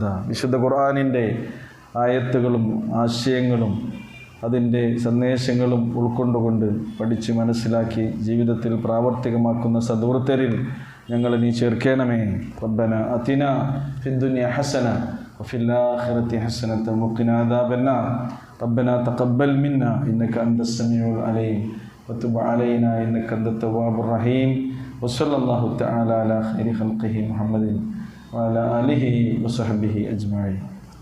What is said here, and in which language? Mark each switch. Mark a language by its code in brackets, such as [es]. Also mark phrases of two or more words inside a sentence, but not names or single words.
[ml] വിശുദ്ധ ഖുർആനിൻ്റെ ആയത്തുകളും ആശയങ്ങളും അതിൻ്റെ സന്ദേശങ്ങളും ഉൾക്കൊണ്ടുകൊണ്ട് പഠിച്ച് മനസ്സിലാക്കി ജീവിതത്തിൽ പ്രാവർത്തികമാക്കുന്ന സദ്വൃത്തരിൽ ഞങ്ങളെ നീ ചേർക്കണമേ. [ar] ربنا آتنا في الدنيا حسنة وفي الآخرة حسنة وقنا عذاب النار. ربنا تقبل منا إنك أنت السميع العليم وتب علينا إنك أنت التواب الرحيم. وصلى الله تعالى على خير خلقه محمد وعلى آله وصحبه أجمعين.